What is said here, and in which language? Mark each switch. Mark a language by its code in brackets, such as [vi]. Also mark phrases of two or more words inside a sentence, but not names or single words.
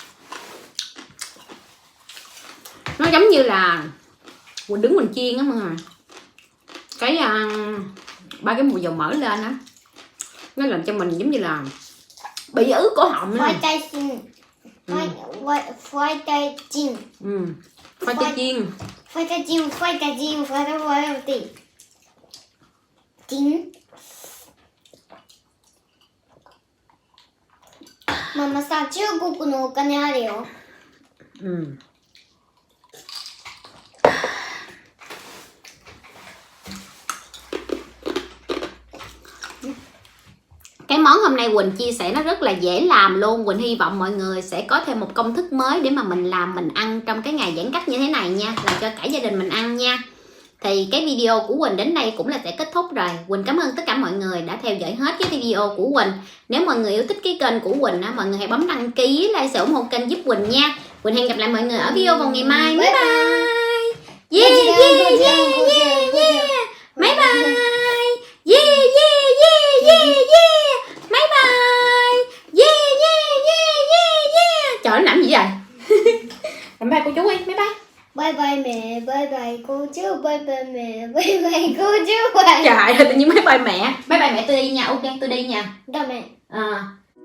[vi] Nó giống như là quỳnh đứng mình chiên á mọi người, cái ba cái mùi dầu mỡ lên á, nó làm cho mình giống như là bị ứ cổ họng Khoai tây chiên. Khoai tây chiên. Khoai tây chiên. Khoai tây chiên, khoai tây chiên, khoai tây chiên. [ja] Mama さ、中国のお金あるよ。 [vi] Cái món hôm nay Quỳnh chia sẻ nó rất là dễ làm luôn. Quỳnh hy vọng mọi người sẽ có thêm một công thức mới để mà mình làm, mình ăn trong cái ngày giãn cách như thế này nha, làm cho cả gia đình mình ăn nha. Thì cái video của Quỳnh đến đây cũng là sẽ kết thúc rồi. Quỳnh cảm ơn tất cả mọi người đã theo dõi hết cái video của Quỳnh. Nếu mọi người yêu thích cái kênh của Quỳnh á, mọi người hãy bấm đăng ký, like, share ủng hộ kênh giúp Quỳnh nha. Quỳnh hẹn gặp lại mọi người ở video vào ngày mai. [en] Bye bye. Yeah yeah yeah yeah yeah. Bye bye. Yeah yeah yeah yeah yeah. Bye bye. Yeah yeah yeah yeah yeah. [vi] Trời, nó làm gì vậy? [en] Bye bye [vi] cô chú ơi. [en] Bye bye. Bye bye [vi] mẹ, [en] bye bye [vi] cô chú, [en] bye bye [vi] mẹ, [en] bye bye [vi] cô chú. Bye. Trời ơi, tự nhiên [en] bye bye [vi] mẹ. [en] Bye bye [vi] mẹ, tôi đi nha. Ok, tôi đi nha. Đâu mẹ?